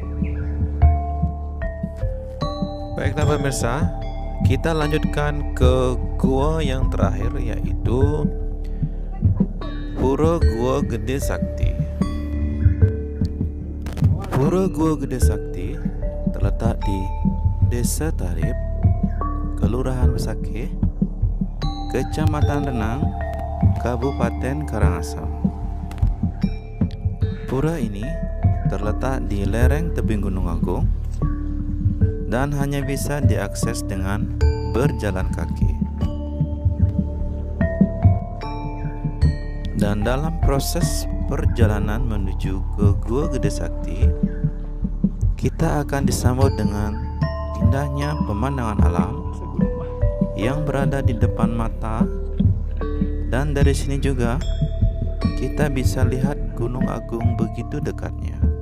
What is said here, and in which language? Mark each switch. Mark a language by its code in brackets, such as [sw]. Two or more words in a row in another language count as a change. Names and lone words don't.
[id] Baiklah pemirsa, kita lanjutkan ke gua yang terakhir, yaitu Pura Gua Gede Sakti. Pura Gua Gede Sakti terletak di Desa Tarip, Kelurahan Besakih, Kecamatan Renang, Kabupaten Karangasem. Pura ini terletak di lereng tebing Gunung Agung dan hanya bisa diakses dengan berjalan kaki. Dan dalam proses perjalanan menuju ke Gua Gede Sakti, kita akan disambut dengan indahnya pemandangan alam yang berada di depan mata, dan dari sini juga kita bisa lihat Gunung Agung begitu dekatnya.